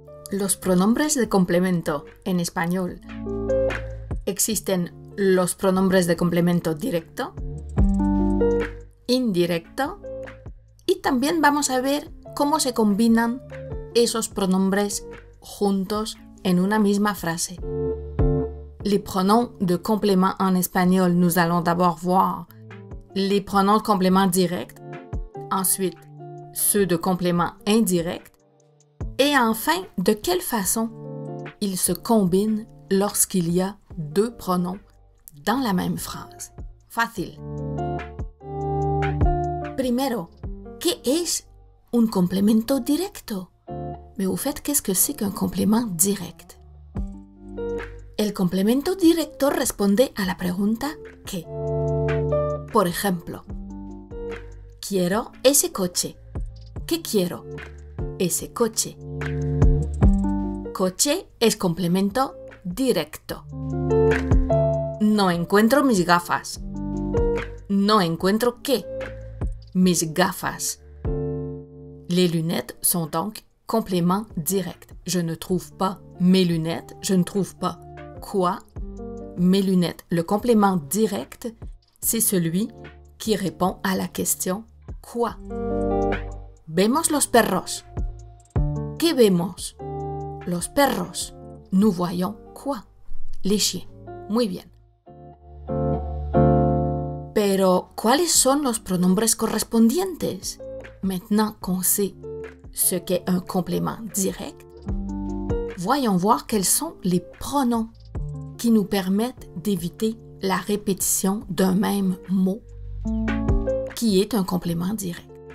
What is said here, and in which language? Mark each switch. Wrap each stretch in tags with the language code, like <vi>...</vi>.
<es>Los pronombres de complemento en español. Existen los pronombres de complemento directo, indirecto, y también vamos a ver cómo se combinan esos pronombres juntos en una misma frase.</es> <fr>Les pronoms de complément en espagnol, nous allons d'abord voir les pronoms de complément direct, ensuite ceux de complément indirect, et enfin de quelle façon ils se combinent lorsqu'il y a deux pronoms dans la même phrase.</fr> <es>Fácil. Primero, ¿qué es un complemento directo?</es> <fr>Mais au fait, qu'est-ce que c'est qu'un complément direct?</fr> <es>El complemento directo responde a la pregunta ¿qué? Por ejemplo, quiero ese coche. ¿Qué quiero? Ese coche. Coche es complemento directo. No encuentro mis gafas. No encuentro ¿qué? Mis gafas.</es> <fr>Les lunettes sont donc complément direct. Je ne trouve pas mes lunettes. Je ne trouve pas quoi? Mes lunettes. Le complément direct, c'est celui qui répond à la question quoi?</fr> <es>Vemos los perros. ¿Qué vemos? Los perros.</es> <fr>Nous voyons quoi? Les chiens.</fr> <es>Muy bien. Pero, ¿cuáles son los pronombres correspondientes?</es> <fr>Maintenant qu'on sait ce qu'est un complément direct, voyons voir quels sont les pronoms qui nous permettent d'éviter la répétition d'un même mot qui est un complément direct.</fr>